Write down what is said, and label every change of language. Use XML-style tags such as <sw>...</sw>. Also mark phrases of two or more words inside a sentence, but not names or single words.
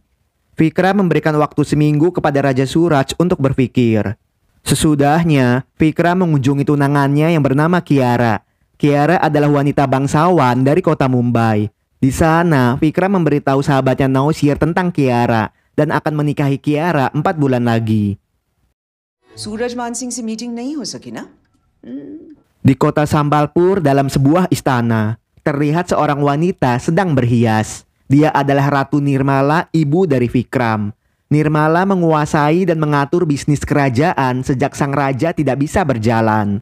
<id>Vikram memberikan waktu seminggu kepada Raja Suraj untuk berpikir. Sesudahnya, Vikram mengunjungi tunangannya yang bernama Kiara. Kiara adalah wanita bangsawan dari kota Mumbai. Di sana, Vikram memberitahu sahabatnya Nausir tentang Kiara dan akan menikahi Kiara 4 bulan lagi.</id> <hi>सूरज मान सिंह से मीटिंग नहीं हो सकी ना?</hi> <id>Di kota Sambalpur dalam sebuah istana, terlihat seorang wanita sedang berhias. Dia adalah Ratu Nirmala, ibu dari Vikram. Nirmala menguasai dan mengatur bisnis kerajaan sejak sang raja tidak bisa berjalan.</id>